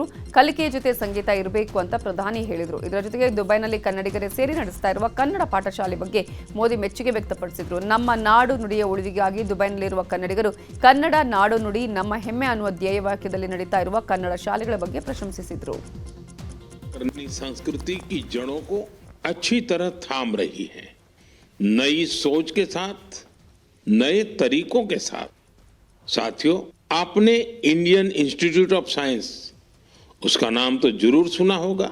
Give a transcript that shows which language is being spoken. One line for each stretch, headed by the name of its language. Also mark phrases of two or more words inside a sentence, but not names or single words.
Kannada: ಕಲಿಕೆಯ ಜೊತೆ ಸಂಗೀತ ಇರಬೇಕು ಅಂತ ಪ್ರಧಾನಿ ಹೇಳಿದರು. ಇದರ ಜೊತೆಗೆ ದುಬೈನಲ್ಲಿ ಕನ್ನಡಿಗರೇ ಸೇರಿ ನಡೆಸ್ತಾ ಇರುವ ಕನ್ನಡ ಪಾಠಶಾಲೆ ಬಗ್ಗೆ ಮೋದಿ ಮೆಚ್ಚುಗೆ ವ್ಯಕ್ತಪಡಿಸಿದ್ರು. ನಮ್ಮ ನಾಡು ನುಡಿಯ ಉಳಿವಿಗಾಗಿ ದುಬೈನಲ್ಲಿರುವ ಕನ್ನಡಿಗರು ಕನ್ನಡ ನಾಡು ನುಡಿ ನಮ್ಮ ಹೆಮ್ಮೆ ಅನ್ನುವ ಧ್ಯೇಯವಾಕ್ಯದಲ್ಲಿ ನಡೀತಾ ಇರುವ ಕನ್ನಡ ಶಾಲೆಗಳ ಬಗ್ಗೆ ಪ್ರಶಂಸಿಸಿದರು.
Hindi: संस्कृति की जड़ों को अच्छी तरह थाम रही है. नई सोच के साथ, नए तरीकों के साथ. साथियों, आपने इंडियन इंस्टीट्यूट ऑफ साइंस, उसका नाम तो जरूर सुना होगा.